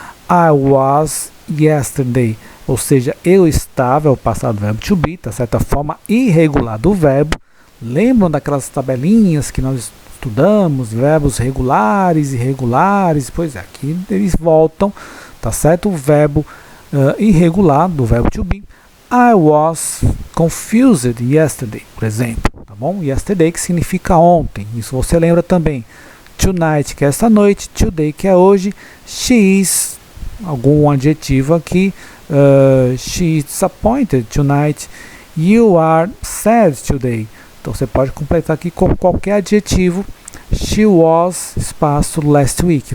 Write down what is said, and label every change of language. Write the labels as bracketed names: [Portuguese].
[English] I was yesterday, [Portuguese] ou seja, eu estava, é o passado do verbo to be, tá, certa forma irregular do verbo. Lembram daquelas tabelinhas que nós estudamos, verbos regulares e irregulares? Pois é, aqui eles voltam, tá certo? O verbo irregular do verbo to be. [English] I was confused yesterday, [Portuguese] por exemplo, tá bom? Yesterday que significa ontem, isso você lembra também. Tonight, que é esta noite, today, que é hoje, [English] she is, algum adjetivo aqui, she is disappointed tonight, you are sad today. [Portuguese] Então você pode completar aqui com qualquer adjetivo. [English] She was, espaço, last week.